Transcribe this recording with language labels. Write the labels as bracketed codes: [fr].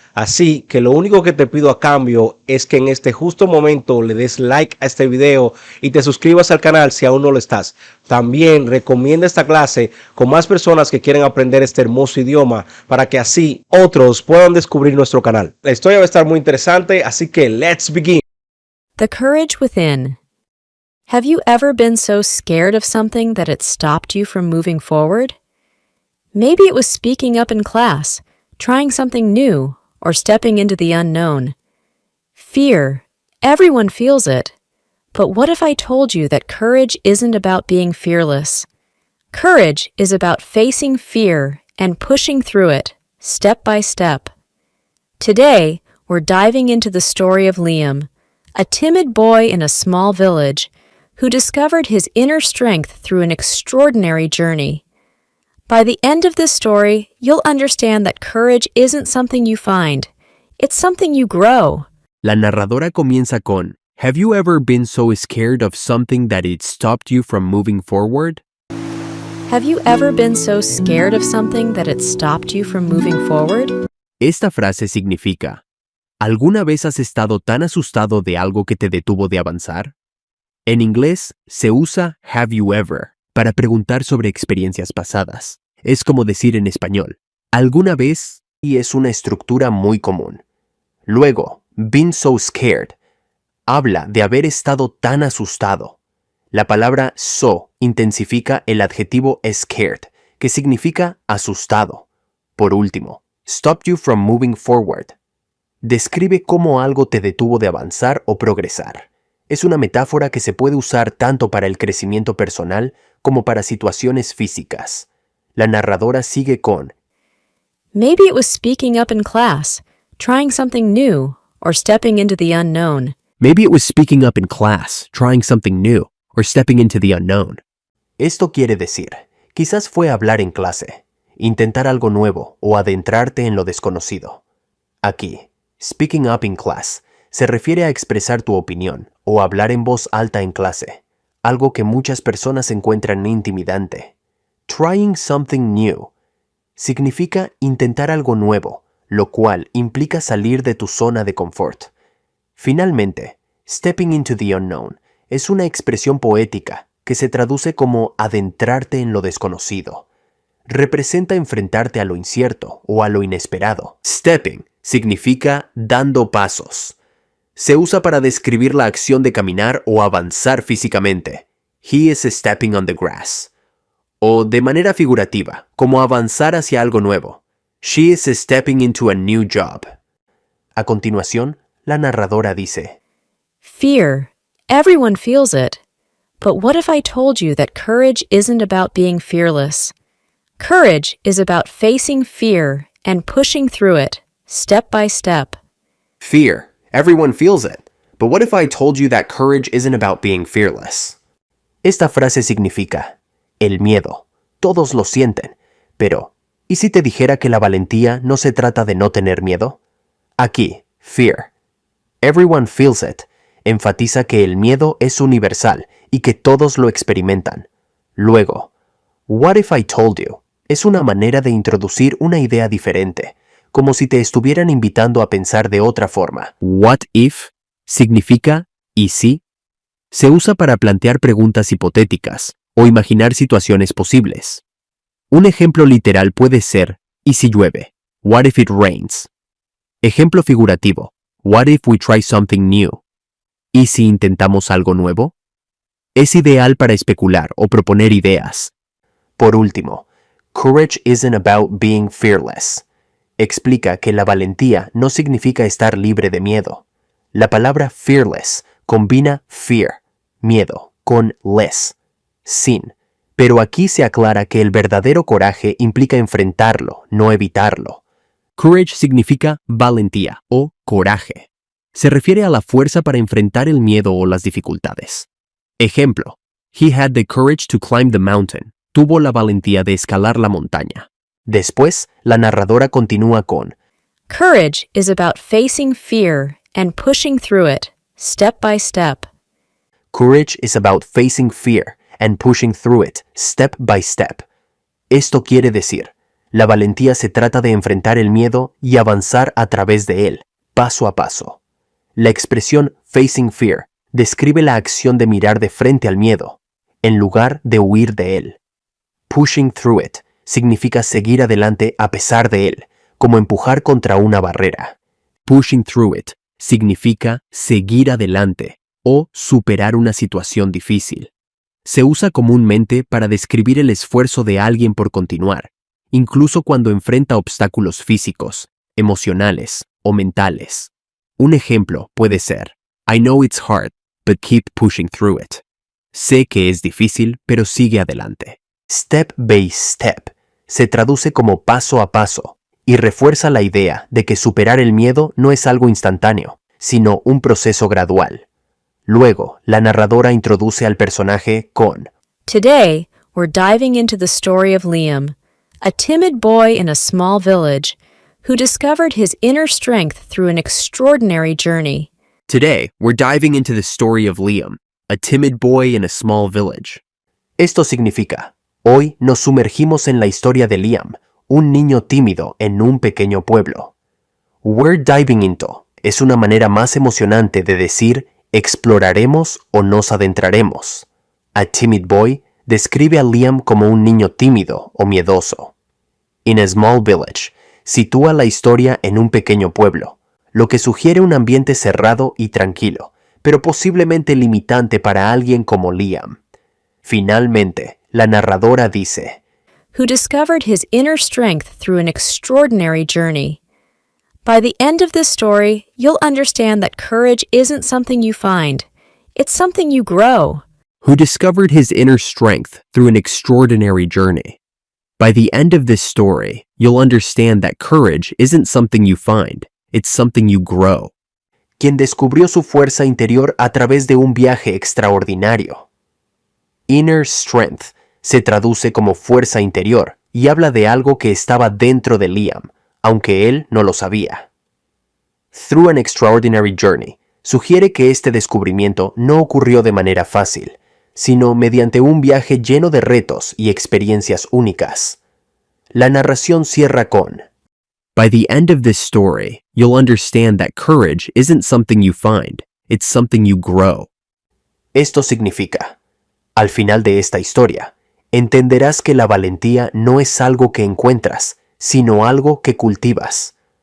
[es] Así que lo único que te pido a cambio es que en este justo momento le des like a este video y te suscribas al canal si aún no lo estás. También recomienda esta clase con más personas que quieren aprender este hermoso idioma para que así otros puedan descubrir nuestro canal. La historia va a estar muy interesante, así que [en] let's begin. The courage within. Have you ever been so scared of something that it stopped you from moving forward? Maybe it was speaking up in class, trying something new, or stepping into the unknown. Fear. Everyone feels it. But what if I told you that courage isn't about being fearless? Courage is about facing fear and pushing through it, step by step. Today, we're diving into the story of Liam, a timid boy in a small village who discovered his inner strength through an extraordinary journey. By the end of this story, you'll understand that courage isn't something you find. It's something you grow. [es] La narradora comienza con, [en] "Have you ever been so scared of something that it stopped you from moving forward?" Have you ever been so scared of something that it stopped you from moving forward? [es] Esta frase significa, ¿alguna vez has estado tan asustado de algo que te detuvo de avanzar? En inglés se usa [en] have you ever [es] para preguntar sobre experiencias pasadas. Es como decir en español, ¿alguna vez? Y es una estructura muy común. Luego, [en] been so scared [es] habla de haber estado tan asustado. La palabra so intensifica el adjetivo scared, que significa asustado. Por último, [en] stopped you from moving forward. [es] Describe cómo algo te detuvo de avanzar o progresar. Es una metáfora que se puede usar tanto para el crecimiento personal como para situaciones físicas. La narradora sigue con, [en] Maybe it was speaking up in class, trying something new, or stepping into the unknown. Maybe it was speaking up in class, trying something new, or stepping into the unknown. [es] Esto quiere decir, quizás fue hablar en clase, intentar algo nuevo o adentrarte en lo desconocido. Aquí, [en] speaking up in class [es] se refiere a expresar tu opinión o hablar en voz alta en clase, algo que muchas personas encuentran intimidante. [en] Trying something new [es] significa intentar algo nuevo, lo cual implica salir de tu zona de confort. Finalmente, [en] stepping into the unknown [es] es una expresión poética que se traduce como adentrarte en lo desconocido. Representa enfrentarte a lo incierto o a lo inesperado. Stepping significa dando pasos. Se usa para describir la acción de caminar o avanzar físicamente. [en] He is stepping on the grass. [es] O de manera figurativa, como avanzar hacia algo nuevo. [en] She is stepping into a new job. [es] A continuación, la narradora dice, [en] Fear. Everyone feels it. But what if I told you that courage isn't about being fearless? Courage is about facing fear and pushing through it, step by step. Fear. Everyone feels it. But what if I told you that courage isn't about being fearless? [es] Esta frase significa, el miedo. Todos lo sienten. Pero, ¿y si te dijera que la valentía no se trata de no tener miedo? Aquí, fear. [en] Everyone feels it. [es] Enfatiza que el miedo es universal y que todos lo experimentan. Luego, [en] what if I told you? [es] Es una manera de introducir una idea diferente, como si te estuvieran invitando a pensar de otra forma. [en] What if [es] significa ¿y si? Se usa para plantear preguntas hipotéticas o imaginar situaciones posibles. Un ejemplo literal puede ser ¿y si llueve? [en] What if it rains? [es] Ejemplo figurativo. [en] What if we try something new? [es] ¿Y si intentamos algo nuevo? Es ideal para especular o proponer ideas. Por último, [en] courage isn't about being fearless. [es] Explica que la valentía no significa estar libre de miedo. La palabra fearless combina fear, miedo, con less, sin. Pero aquí se aclara que el verdadero coraje implica enfrentarlo, no evitarlo. Courage significa valentía o coraje. Se refiere a la fuerza para enfrentar el miedo o las dificultades. Ejemplo, [en] he had the courage to climb the mountain. [es] Tuvo la valentía de escalar la montaña. Después, la narradora continúa con [en] Courage is about facing fear and pushing through it, step by step. Courage is about facing fear and pushing through it, step by step. [es] Esto quiere decir, la valentía se trata de enfrentar el miedo y avanzar a través de él, paso a paso. La expresión [en] facing fear [es] describe la acción de mirar de frente al miedo, en lugar de huir de él. [en] Pushing through it [es] significa seguir adelante a pesar de él, como empujar contra una barrera. [en] Pushing through it [es] significa seguir adelante o superar una situación difícil. Se usa comúnmente para describir el esfuerzo de alguien por continuar, incluso cuando enfrenta obstáculos físicos, emocionales o mentales. Un ejemplo puede ser, [en] I know it's hard, but keep pushing through it. [es] Sé que es difícil, pero sigue adelante. [en] Step by step [es] se traduce como paso a paso y refuerza la idea de que superar el miedo no es algo instantáneo, sino un proceso gradual. Luego, la narradora introduce al personaje con [en] Today, we're diving into the story of Liam, a timid boy in a small village who discovered his inner strength through an extraordinary journey. Today, we're diving into the story of Liam, a timid boy in a small village. [es] Esto significa, hoy nos sumergimos en la historia de Liam, un niño tímido en un pequeño pueblo. [en] We're diving into [es] es una manera más emocionante de decir exploraremos o nos adentraremos. [en] A timid boy [es] describe a Liam como un niño tímido o miedoso. [en] In a small village [es] sitúa la historia en un pequeño pueblo, lo que sugiere un ambiente cerrado y tranquilo, pero posiblemente limitante para alguien como Liam. Finalmente, la narradora dice, [en] who discovered his inner strength through an extraordinary journey. By the end of this story, you'll understand that courage isn't something you find. It's something you grow. Who discovered his inner strength through an extraordinary journey. By the end of this story, you'll understand that courage isn't something you find, it's something you grow. [es] Quien descubrió su fuerza interior a través de un viaje extraordinario. [en] Inner strength [es] se traduce como fuerza interior y habla de algo que estaba dentro de Liam, aunque él no lo sabía. [en] Through an extraordinary journey [es] sugiere que este descubrimiento no ocurrió de manera fácil, sino mediante un viaje lleno de retos y experiencias únicas. La narración cierra con [en] By the end of this story, you'll understand that courage isn't something you find, it's something you grow. [es] Esto significa, al final de esta historia, entenderás que la valentía no es algo que encuentras, sino algo que cultivas.